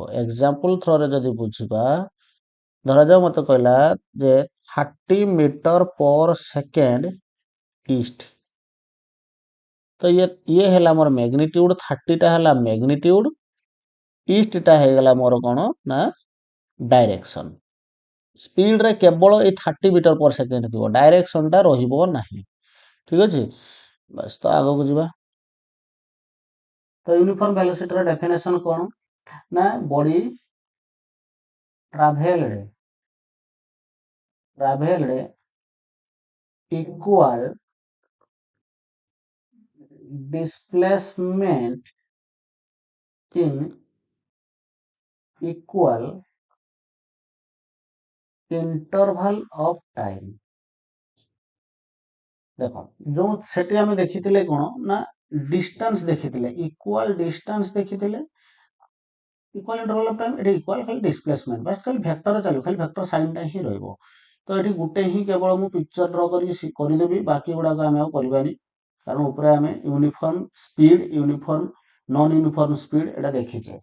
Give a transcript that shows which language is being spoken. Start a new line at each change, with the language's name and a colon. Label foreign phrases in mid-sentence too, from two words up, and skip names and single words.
English: example through
Odia: ଯଦି ବୁଝିବା, ଧରାଯାଉ ମତେ କହିଲା ଯେ 30
English: meter per second east,
Odia: ତ ଇଏ ହେଲା ମୋର ମ୍ୟାଗ୍ନିଟ୍ୟୁଡ, 30ଟା ହେଲା ମ୍ୟାଗ୍ନିଟ୍ୟୁଡ, ଇଷ୍ଟଟା ହେଇଗଲା ମୋର କଣ ନା ଡାଇରେକ୍ସନ। ସ୍ପିଡରେ କେବଳ ଏଇ 30
English: meter per second
Odia: ଥିବ, ଡାଇରେକ୍ସନଟା ରହିବ ନାହିଁ। ଠିକ ଅଛି, ବାସ୍ ତ ଆଗକୁ ଯିବା। ତ
English: uniform velocity
Odia: ଡେଫିନେସନ କଣ ନା ବଡି
English: traveled equal displacement in equal interval of time।
Odia: ଦେଖ ଯୋଉ ସେଠି ଆମେ ଦେଖିଥିଲେ କଣ ନା ଡିଷ୍ଟାନ୍ସ ଦେଖିଥିଲେ,
English: equal distance
Odia: ଦେଖିଥିଲେ,
English: equal interval of time,
Odia: ଏଠି ଇକ୍ୱାଲ ଖାଲି ଡିସପ୍ଲେସମେଣ୍ଟ, ବାସ୍ ଖାଲି ଭେକ୍ଟର ଚାଲିବ, ଖାଲି ଭେକ୍ଟର ସାଇନଟା ହିଁ ରହିବ। ତ ଏଠି ଗୋଟେ ହିଁ କେବଳ ମୁଁ
English: picture draw
Odia: କରିକି କରିଦେବି, ବାକି ଗୁଡାକ ଆମେ ଆଉ କରିବାନି, କାରଣ ଉପରେ ଆମେ
English: uniform speed, uniform non uniform speed
Odia: ଏଟା ଦେଖିଛେ।